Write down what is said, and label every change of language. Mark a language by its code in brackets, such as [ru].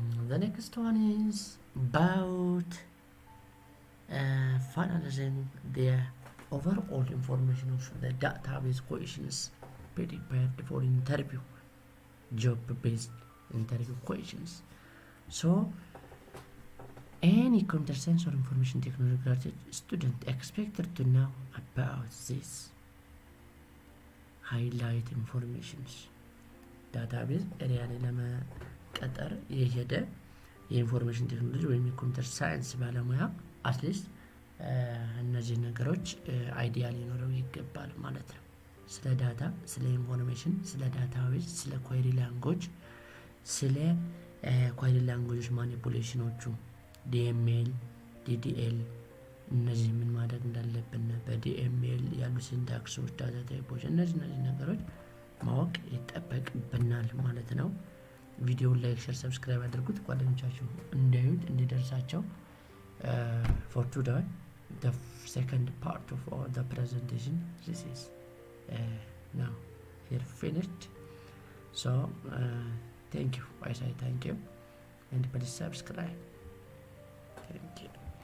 [en] The next one is about finalizing the overall information of the database questions prepared for interview, job-based interview questions. So any computer science or information technology graduate student expected to know about this highlight informations. [am] ዳታቤዝ ኤሪያ ላይ ለመቀጠር የሄደ የኢንፎርሜሽን ቴክኖሎጂ ወይም የኮምፒውተር ሳይንስ ባለሙያ አትሊስት እነዚህ ነገሮች አይዲያ ሊኖረው ይገባል ማለት ነው። ስለ ዳታ፣ ስለ ኢንፎርሜሽን፣ ስለ ዳታቤዝ፣ ስለ ኳይሪ ላንጉዌጅ፣ ስለ ኳይሪ ላንጉዌጆች ማኒፑሌሽኖቹ ዲኤምኤል፣ ዲዲኤል እነዚህ ምን ማድረግ እንዳለብን በዲኤምኤል ያሉ ሲንታክሶች፣ ዳታ ታይፖች እነዚህ ነገሮች ማወቅ ይጠበቅብናል ማለት ነው። ቪዲዮውን ላይክ፣ ሼር፣ ሰብስክራይብ አድርጉት። ጓደኞቻችሁ እንዲያዩት እንዲደርሳቸው። [en] for today the second part of the presentation this is now here finished. So thank you. I say thank you and please subscribe. Thank you.